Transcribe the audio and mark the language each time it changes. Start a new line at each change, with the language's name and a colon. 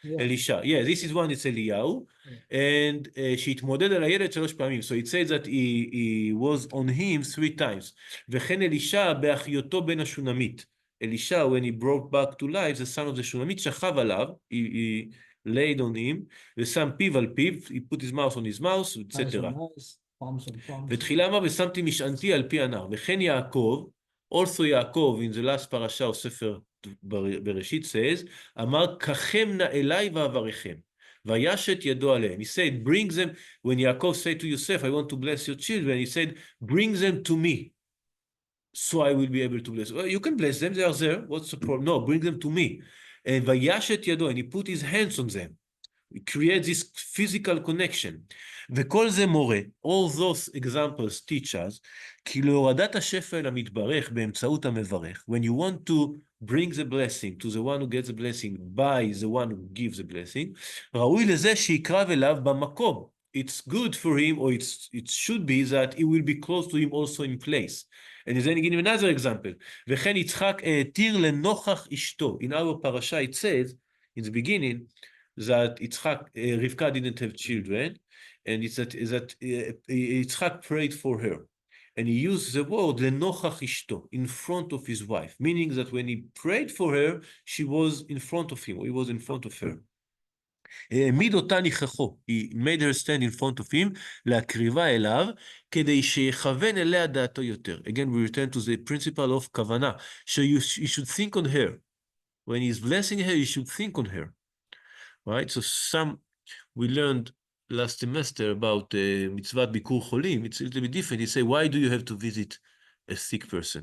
English: Elisha, yeah, this is one, it's Eliyahu, and
Hebrew: שהתמודד על הילד 3 פעמים,
English: so it says that he was on him 3 times,
Hebrew: וכן אלישע באחיותו בן השונמית.
English: Elisha, when he brought back to life the son of the Shunamit,
Hebrew: שכב עליו,
English: he laid on him,
Hebrew: ושם פיו על פיו,
English: he put his mouth on his mouth, etc.
Hebrew: ותחילה אמר, ושמתי משענתי על פי הנער, וכן יעקב,
English: also
Hebrew: יעקב,
English: in the last parasha of
Hebrew: ספר בראשית
English: says,
Hebrew: אמר, קחם נא אליי ואברכם, וישת ידו עליהם.
English: He said, bring them, when Yaakov said to Yosef, I want to bless your children, he said, bring them to me, so I will be able to bless. Well, you can bless them, they are there, what's the problem? No, bring them to me. And
Hebrew: וישת ידו,
English: and he put his hands on them. He creates this physical connection.
Hebrew: וכל זה מורה,
English: all those examples teach us,
Hebrew: כי להורדת השפע אל המתברך באמצעות המברך,
English: when you want to bring the blessing to the one who gets the blessing by the one who gives the blessing,
Hebrew: ראוי לזה שיקרב אליו במקום.
English: It's good for him, or it should be that he will be close to him also in place. And then he gives another example.
Hebrew: וכן יצחק העתיר לנוכח אשתו.
English: In our parasha it says, in the beginning, that Rivka didn't have children, and it's that Yitzchak prayed for her. And he used the word lenochach ishto, in front of his wife, meaning that when he prayed for her, she was in front of him, or he was in front of her.
Hebrew: העמיד אותה ניחחו,
English: he made her stand in front of him,
Hebrew: להקריבה אליו, כדי שיכוון אליה דעתו יותר.
English: Again, we return to the principle of כוונה, so you should think on her. When he's blessing her, you should think on her. Right? So we learned last semester about mitzvah bikur cholim. It's a little bit different. You say, why do you have to visit a sick person?